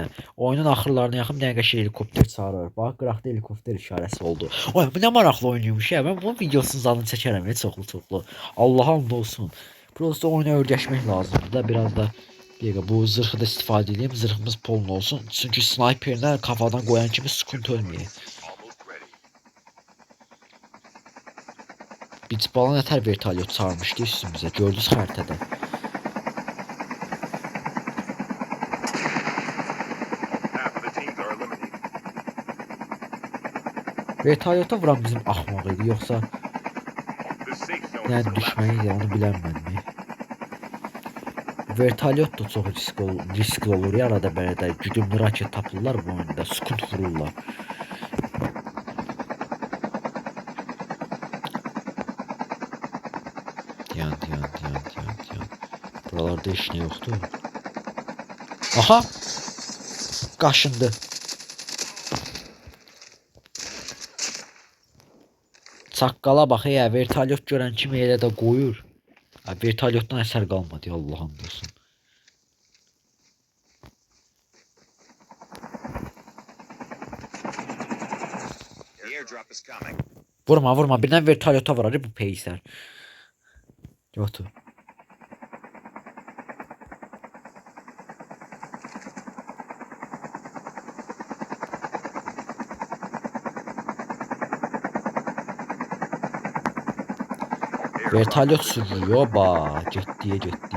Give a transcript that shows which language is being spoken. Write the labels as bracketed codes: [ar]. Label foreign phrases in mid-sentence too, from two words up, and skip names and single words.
[az] Oyunun axırlarına yaxın bir dənə qəşəng helikopter çağırarıq. Bax, qıraqda helikopter işarəsi oldu. Oy, bu nə maraqlı oyunuymuş ya. Mən bunun videosunu zadını çəkərəm, çoxlu. Allah'a and olsun. Prosta oyuna öyrəşmək lazımdır da, biraz da Bir dəqiqə, bu zırhı da istifadə edeyim. Zırhımız polun olsun. Çünki sniperdən kafadan qoyan kimi sıkıntı ölməyək. [en] Almost ready. [az] Biz bala nətər vertolyot çağırmışdı üstümüzə. Gördünüz xəritədə. [en] Half of the teams are eliminated. [az] Vertolyota vuran bizim axmaq idi, yoxsa [en] The safe zone is [az] yəni [en] collapsing. [az] düşməni idi, onu bilənmədim. Vertolyot da çox riskli olur ya, arada belə də güdümlü raket tapırlar bu oyunda, skut vururlar. Yan. Buralarda heç nə yoxdur. Aha! Qaşındı. Çaqqala bax, vertolyot görən kimi elə də qoyur. Vertolyotdan əsər qalmadı, Allah'ın olsun. [en] The airdrop is coming. [az] Vurma, birdən vertolyota vurar bu peysər. Yoxdur. Vertolyot sürüyor, getdi.